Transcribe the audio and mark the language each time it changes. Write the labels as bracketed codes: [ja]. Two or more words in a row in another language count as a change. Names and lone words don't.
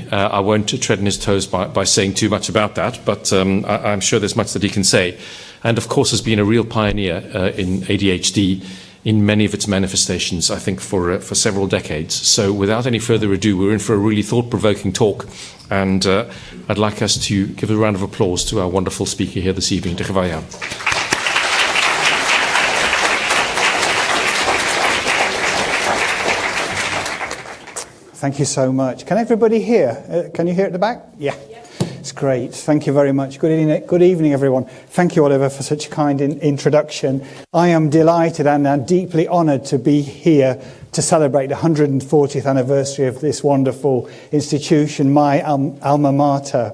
[en] I won't tread on his toes by saying too much about that, but I'm sure there's much that he can say. And of course has been a real pioneer in ADHD in many of its manifestations, I think, for several decades. So without any further ado, we're in for a really thought-provoking talk, and I'd like us to give a round of applause to our wonderful speaker here this evening. [cy] Diolch yn fawr iawn. [en] Thank you so much. Can everybody hear? Can you hear at the back? Yeah. It's great. Thank you very much. Good evening, everyone. Thank you, Oliver, for such a kind introduction. I am delighted and deeply honoured to be here to celebrate the 140th anniversary of this wonderful institution, my alma mater.